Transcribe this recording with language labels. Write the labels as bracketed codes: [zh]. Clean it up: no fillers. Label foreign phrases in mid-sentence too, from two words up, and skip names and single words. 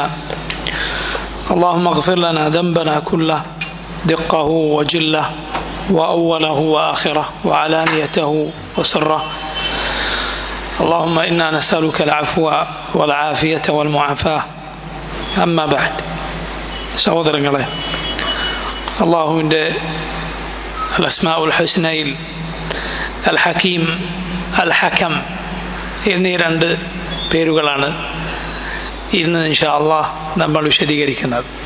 [ar] اللهم اغفر لنا ذنبنا كله دقه وجله وأوله وآخره وعلانيته وسره. اللهم إنا نسألك العفو والعافية والمعافاة. أما بعد, [ml] സഹോദരങ്ങളെ, അള്ളാഹുവിൻ്റെ [ar] الأسماء الحسنى [ml] അൽ ഹക്കീം, അൽ ഹകം എന്നീ രണ്ട് പേരുകളാണ് ഇന്ന് [ar] إن شاء الله [ml] നമ്മൾ വിശദീകരിക്കുന്നത്.